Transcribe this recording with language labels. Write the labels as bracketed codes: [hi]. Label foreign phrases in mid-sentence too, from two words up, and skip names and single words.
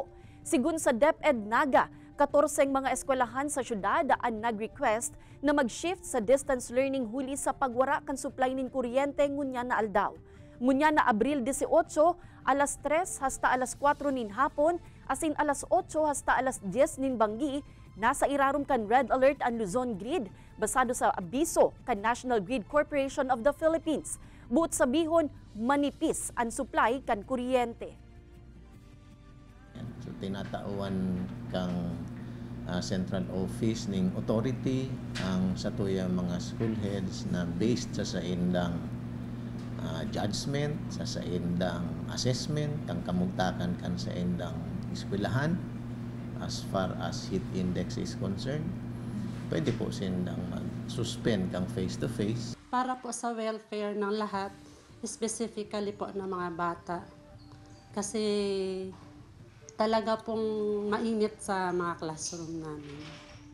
[bik] Sigun sa DepEd Naga, 14 mga eskwelahan sa syudad ang nag-request na mag-shift sa [en] distance learning [bik] huli sa pagwara kan supply nin kuryente ngunya na aldaw. Ngunya na Abril 18, alas 3 hasta alas 4 nin hapon, asin alas 8 hasta alas 10 nin banggi, nasa irarum kan [en] red alert [bik] ang Luzon Grid, basado sa abiso kan National Grid Corporation of the Philippines. Buot sabihon, manipis ang supply kan kuryente. So tinatauan kang [en] central office [bik] ning authority ang satuya mga [en] school heads [bik] na based sa indang judgment, sa indang assessment, kang kamugtakan kan sa indang eskwelahan [en] as far as heat index is concerned. [bik] Pwede po sindang mag-suspend kang face-to-face. [tl] Para po sa welfare ng lahat, specifically po ng mga bata. Kasi talaga pong mainit sa mga classroom namin.